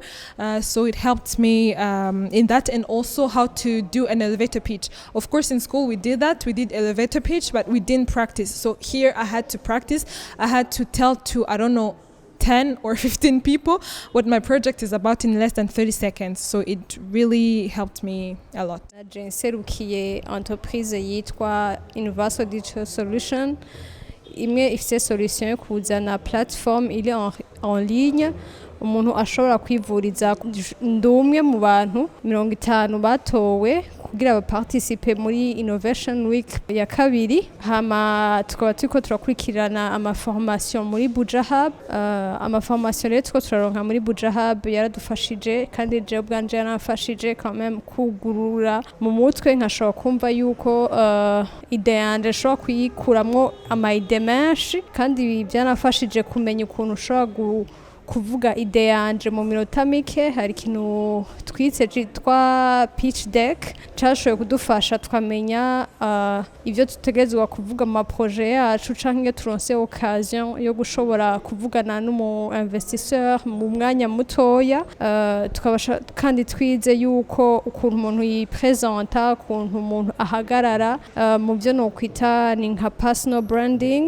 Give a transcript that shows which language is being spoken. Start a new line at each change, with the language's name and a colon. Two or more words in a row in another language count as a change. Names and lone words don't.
English: So it helped me in that, and also how to do an elevator pitch. Of course, in school we did that. We did elevator pitch, but we didn't practice. So here I had to practice. I had to tell to, 10 or 15 people what my project is about in less than 30 seconds. So it really helped me a lot.
Rundi: Nserukiye entreprise yitwa Universal Digital Solution. Imwe ifite solution yo kuzana platform iri
French: en ligne
Rundi: umuntu ashobora kwivuriza. Ndi umwe mu bantu 50 batowe kugira baparticipe muri Innovation Week ya kabiri. Hama tukaba turiko turakurikirana amaformation muri Buja Hub. Amaformation rero turiko turaronka muri Buja Hub yaradufashije, kandi je ubwanje yaranafashije
French: quand même
Rundi: kugurura mu mutwe, nkashobora kumva yuko ide yanje shobora kuyikuramwo ama ide menshi, kandi byanafashije kumenya ukuntu ushobora kuvuga ide yanje mu minota mike. Hari ikintu twitse cyitwa
English: pitch deck
Rundi: cyashoboye kudufasha tukamenya ibyo tutegerezwa kuvuga mu maproje yacu canke iyo turonse occasion yo gushobora kuvugana n'umu investisseur mu mwanya mutoya, tukabasha kandi twize yuko ukuntu umuntu yipresenta, ukuntu umuntu ahagarara mu byo nokwita ni nka
English: personal branding.